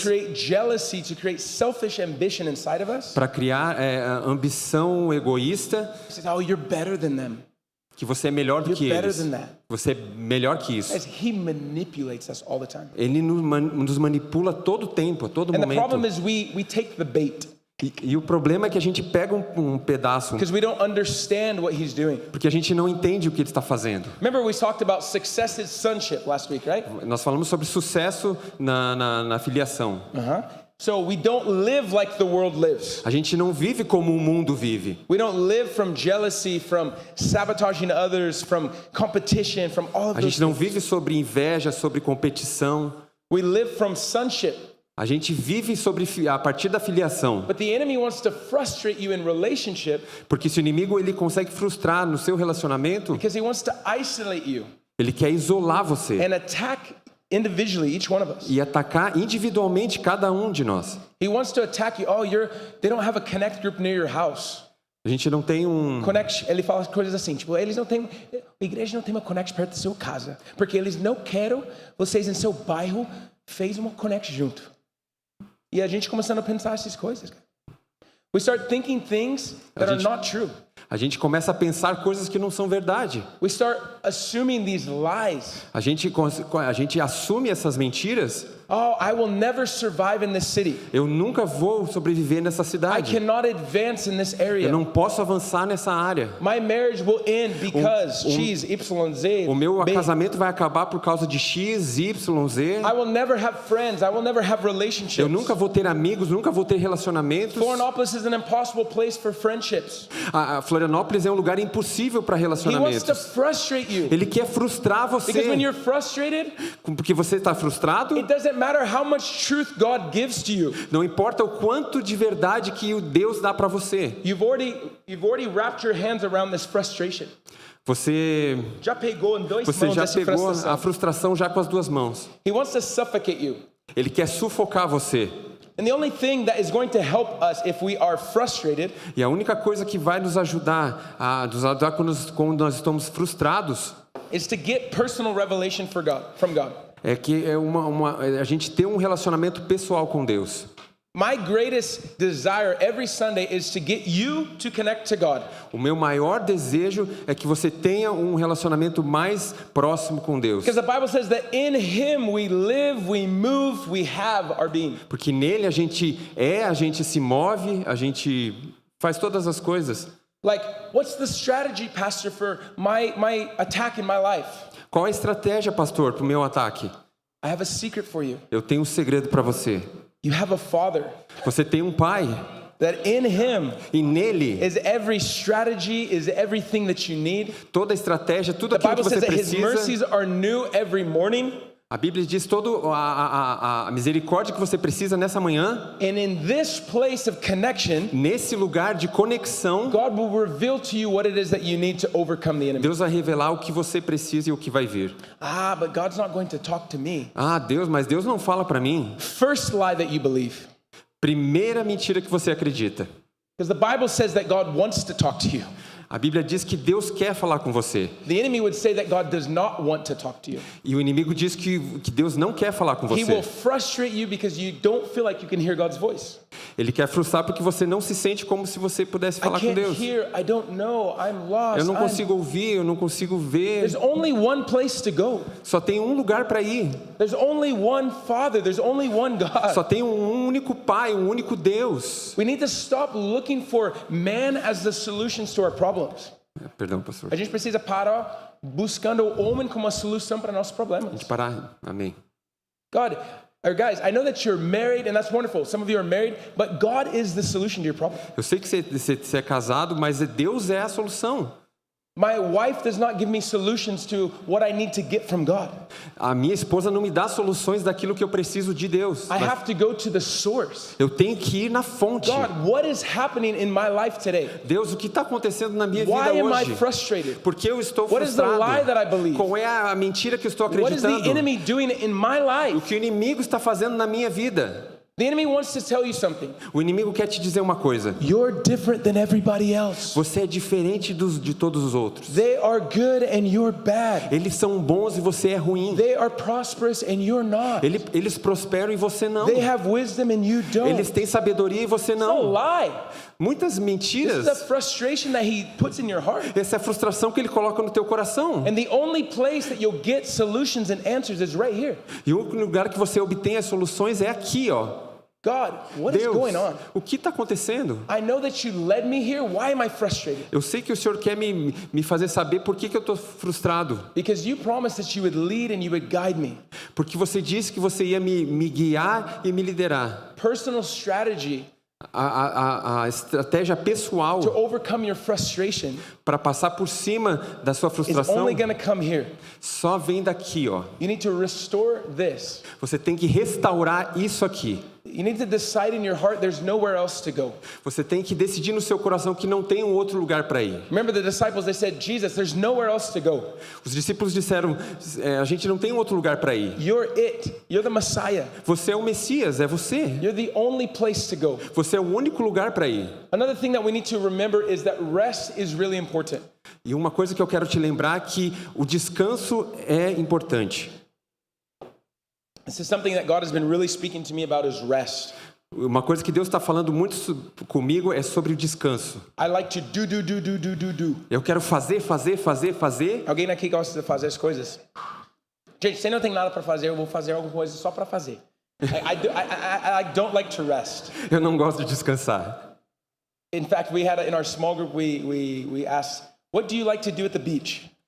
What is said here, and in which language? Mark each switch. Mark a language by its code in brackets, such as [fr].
[en] to create jealousy, to create selfish ambition inside of us. [pt] Para criar ambição egoísta. [en] He says, you're better than them. [pt] Que você é melhor do que eles. Você é melhor que isso. [en] He manipulates us all the time. [pt] Ele nos manipula todo o tempo, a todo momento. [en] The problem is we take the bait. [pt] E o problema é que a gente pega um pedaço. [en] Because we don't understand what he's doing. [pt] Porque a gente não entende o que ele está fazendo. [en] Remember we talked about success is sonship last week, right? [pt] Nós falamos sobre sucesso na filiação. [en] So we don't live like the world lives. [pt] A gente não vive como o mundo vive. [en] We don't live from jealousy, from sabotaging others, from competition, from all of those. [pt] A gente não vive sobre inveja, sobre competição. [en] We live from sonship. [pt] A gente vive a partir da filiação. [en] But the enemy wants to frustrate you in relationship. [pt] Porque se o inimigo ele consegue frustrar no seu relacionamento, [en] because he wants to isolate you. [pt] Ele quer isolar você. [en] And attack individually each one of us. [pt] E atacar individualmente cada um de nós. [en] He wants to attack you. They don't have a connect group near your house. [pt] A gente não tem Connect, ele fala coisas assim, tipo, a igreja não tem uma connect perto da sua casa, porque eles não querem vocês em seu bairro fez uma connect junto. E a gente começando a pensar essas coisas. [en] We start thinking things that are not true. [pt] A gente começa a pensar coisas que não são verdade. [en] We start assuming these lies. [pt] A gente assume essas mentiras. [en] I will never survive in this city. [pt] Eu nunca vou sobreviver nessa cidade. [en] I cannot advance in this area. [pt] Eu não posso avançar nessa área. [en] My marriage will end because X, Y, Z. [pt] O meu casamento vai acabar por causa de X, Y, Z. [en] I will never have friends. I will never have relationships. [pt] Eu nunca vou ter amigos, nunca vou ter relacionamentos. [en] Florianópolis is an impossible place for friendships. [pt] Florianópolis é um lugar impossível para relacionamentos. [en] He wants to frustrate you. [pt] Ele quer frustrar você. [en] Because when you're frustrated, [pt] porque você está frustrado, [en] it doesn't matter how much truth God gives to you. [pt] Não importa o quanto de verdade que o Deus dá para você. [en] You've already wrapped your hands around this frustration. [pt] Você já pegou a frustração já com as duas mãos. [en] He wants to suffocate you. [pt] Ele quer sufocar você. [en] And the only thing that is going to help us if we are frustrated, [pt] e a única coisa que vai nos ajudar quando nós estamos frustrados, [en] is to get personal revelation from God. [pt] É que a gente ter um relacionamento pessoal com Deus. [en] My greatest desire every Sunday is to get you to connect to God. [pt] O meu maior desejo é que você tenha um relacionamento mais próximo com Deus. [en] Because the Bible says that in him we live, we move, we have our being. [pt] Porque nele a gente se move, a gente faz todas as coisas. [en] Like, what's the strategy, pastor, for my attack in my life? [pt] Qual a estratégia, pastor, para o meu ataque? [en] I have a secret for you. [pt] Eu tenho um segredo para você. [en] You have a father. [pt] Você tem um pai. [en] That in him [pt] e nele [en] is every strategy, is everything that you need. [pt] Toda a estratégia, tudo aquilo que você precisa. [en] His mercies are new every morning. [pt] A Bíblia diz toda a misericórdia que você precisa nessa manhã. [en] And in this place of connection, [pt] Nesse lugar de conexão, [en] God will reveal to you what it is that you need to overcome the enemy. [pt] Deus vai revelar o que você precisa e o que vai vir. [en] But God's not going to talk to me. [pt] Mas Deus não fala para mim. [en] First lie that you believe. [pt] Primeira mentira que você acredita. [en] Because the Bible says that God wants to talk to you. [pt] A Bíblia diz que Deus quer falar com você. [en] The enemy would say that God does not want to talk to you. [pt] E o inimigo diz que Deus não quer falar com [en] He will [pt] você. [en] frustrate you because you don't feel like you can hear God's voice. [pt] Ele quer frustrar porque você não se sente como se você pudesse [en] I [pt] falar com [en] can't [pt] Deus. [en] hear, I don't know, I'm lost. [pt] Eu não consigo ouvir, eu não consigo ver. [en] There's only one place to go. [pt] Só tem um lugar para ir. [en] There's only one Father, there's only one God. [pt] Só tem um único Pai, um único Deus. [en] We need to stop looking for man as the solutions to our problems. [pt] Perdão, pastor. A gente precisa parar buscando o homem como a solução para nossos problemas. De parar. Amém. [en] God, or guys, I know that you're married and that's wonderful. Some of you are married, but God is the solution to your problem. [pt] Eu sei que você é casado, mas Deus é a solução. [en] My wife does not give me solutions to what I need to get from God. [pt] A minha esposa não me dá soluções daquilo que eu preciso de Deus. [en] I have to go to the source. [pt] Eu tenho que ir na fonte. [en] God, what is happening in my life today? [pt] Deus, o que está acontecendo na minha vida [en] Why am I [pt] hoje? [en] frustrated? [pt] Por que eu estou [en] What is the [pt] frustrado? [en] lie that I believe? [pt] Qual é a mentira que eu estou [en] What is the [pt] acreditando? [en] enemy doing in my [pt] O [en] life? [pt] que o inimigo está fazendo na minha vida? [en] The enemy wants to tell you something. [pt] O inimigo quer te dizer uma coisa. [en] You're different than everybody else. [pt] Você é diferente de todos os outros. [en] They are good and you're bad. [pt] Eles são bons e você é ruim. [en] They are prosperous and you're not. [pt] Eles prosperam e você não. [en] They have wisdom and you don't. [pt] Eles têm sabedoria e você [en] It's a [pt] não. [en] lie. [pt] Muitas [en] This is [pt] mentiras. [en] the frustration that he puts in your heart. [pt] Essa é a frustração que ele coloca no teu coração. [en] And the only place that you'll get solutions and answers is right here. [pt] E o único lugar que você obtém as soluções é aqui, ó. [en] God, what is [pt] Deus, [en] going on? [pt] o que está acontecendo? [en] I know that you led me here. Why am I frustrated? [pt] Eu sei que o Senhor quer me fazer saber por que eu estou frustrado. [en] Because you promised that you would lead and you would guide me. [pt] Porque você disse que você ia me guiar e me liderar. [en] Personal strategy [pt] A estratégia pessoal [en] to overcome your frustration [pt] para passar por cima da sua [en] is [pt] frustração [en] only going to come here. [pt] só vem daqui, ó. [en] You need to restore this. [pt] Você tem que restaurar isso aqui. [en] You need to decide in your heart there's nowhere else to go. [pt] Você tem que decidir no seu coração que não tem um outro lugar para ir. [en] Remember the disciples, they said, Jesus, there's nowhere else to go. [pt] Os discípulos disseram, a gente não tem um outro lugar para ir. [en] You're it. You're the Messiah. [pt] Você é o Messias, é você. [en] You're the only place to go. [pt] Você é o único lugar para ir. [en] Another thing that we need to remember is that rest is really important. [pt] E uma coisa que eu quero te lembrar é que o descanso é importante. [en] This is something that God has been really speaking to me about is rest. [pt] Uma coisa que Deus está falando muito comigo é sobre o descanso. [en] I like to do. [pt] Eu quero fazer. Alguém aqui gosta de fazer as coisas? Gente, se não tem nada para fazer, eu vou fazer alguma coisa só para fazer. [en] I don't like to rest. [pt] Eu não gosto de descansar. [en] In fact, in our small group, we asked, what do you like to do at the beach?